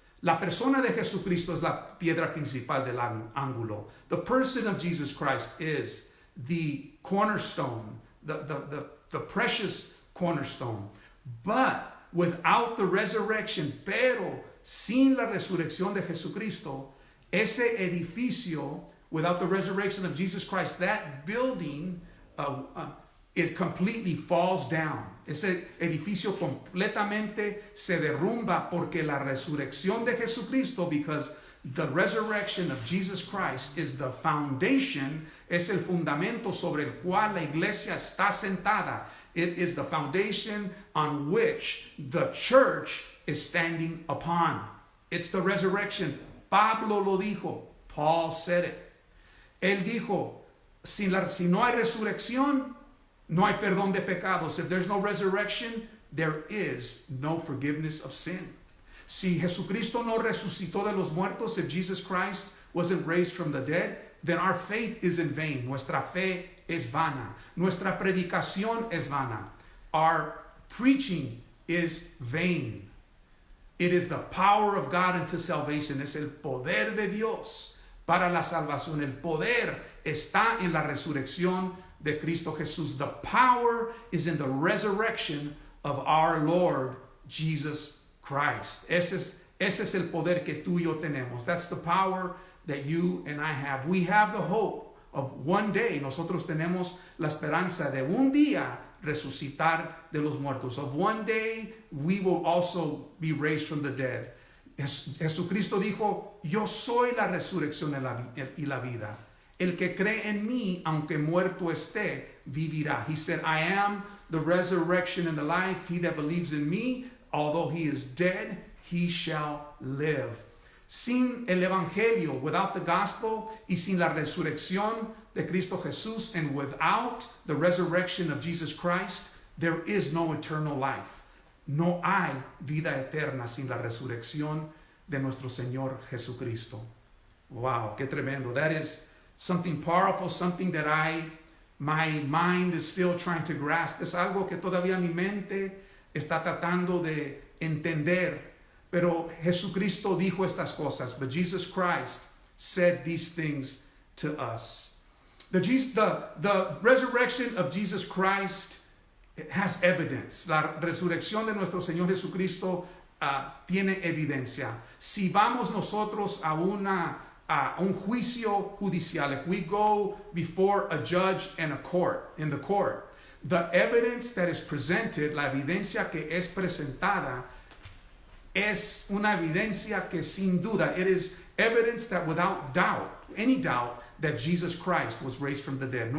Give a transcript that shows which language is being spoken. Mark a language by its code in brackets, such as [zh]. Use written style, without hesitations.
[es] La persona de Jesucristo es la piedra principal del ángulo. [en] The person of Jesus Christ is the cornerstone, the precious cornerstone. But without the resurrection, [es] pero sin la resurrección de Jesucristo, ese edificio, [en] without the resurrection of Jesus Christ, that building, it completely falls down. [es] Ese edificio completamente se derrumba porque la resurrección de Jesucristo, [en] because the resurrection of Jesus Christ is the foundation, [es] es el fundamento sobre el cual la iglesia está sentada. [en] It is the foundation on which the church is standing upon. It's the resurrection. [es] Pablo lo dijo. [en] Paul said it. [es] Él dijo, si no hay resurrección, no hay perdón de pecados. [en] If there's no resurrection, there is no forgiveness of sin. [es] Si Jesucristo no resucitó de los muertos, [en] if Jesus Christ wasn't raised from the dead, then our faith is in vain. [es] Nuestra fe es vana. Nuestra predicación es vana. [en] Our preaching is vain. It is the power of God unto salvation. [es] Es el poder de Dios para la salvación. El poder está en la resurrección de Cristo Jesús. [en] The power is in the resurrection of our Lord Jesus Christ. [es] Ese es el poder que tú y yo tenemos. [en] That's the power that you and I have. We have the hope of one day. [es] Nosotros tenemos la esperanza de un día resucitar de los muertos. [en] Of one day we will also be raised from the dead. [es] Jesucristo dijo, yo soy la resurrección y la vida. El que cree en mí, aunque muerto esté, vivirá. [en] He said, I am the resurrection and the life. He that believes in me, although he is dead, he shall live. [es] Sin el evangelio, [en] without the gospel, [es] y sin la resurrección de Cristo Jesús, [en] and without the resurrection of Jesus Christ, there is no eternal life. [es] No hay vida eterna sin la resurrección de nuestro Señor Jesucristo. Wow, qué tremendo. [en] That is something powerful, something that my mind is still trying to grasp. [es] Es algo que todavía mi mente está tratando de entender. Pero Jesucristo dijo estas cosas. [en] But Jesus Christ said these things to us. The resurrection of Jesus Christ has evidence. [es] La resurrección de nuestro Señor Jesucristo tiene evidencia. Si vamos nosotros a un juicio judicial, [en] if we go before a judge and a court, in the court, the evidence that is presented, [es] la evidencia que es presentada, es una evidencia que sin duda, [en] it is evidence that without doubt, any doubt, that Jesus Christ was raised from the dead.